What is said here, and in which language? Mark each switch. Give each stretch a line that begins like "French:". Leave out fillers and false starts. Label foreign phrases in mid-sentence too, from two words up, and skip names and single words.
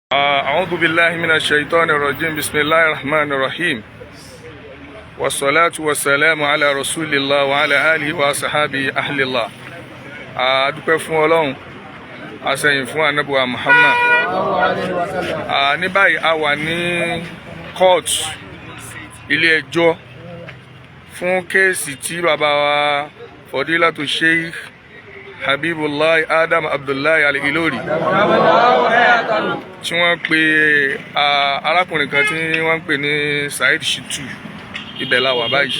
Arabic: أعوذ بالله من الشيطان الرجيم بسم الله الرحمن الرحيم والصلاة والسلام على رسول الله وعلى آله وصحابه أهل الله.
Yoruba: adúpẹ́ fún Ọlọ́run asẹ̀yìn fún Ànábì wa Muhammad. Ní báyìí a wà ní court ilé ẹjọ́ fún kéèsì tí bàbá wa Fadilatu Sheikh Habibullah Adam Abdullahi Al-Ilori tí wọ́n pe arákùnrin kan tí wọ́n pè ní Saheed Shittu ibẹ̀ la wà báyìí.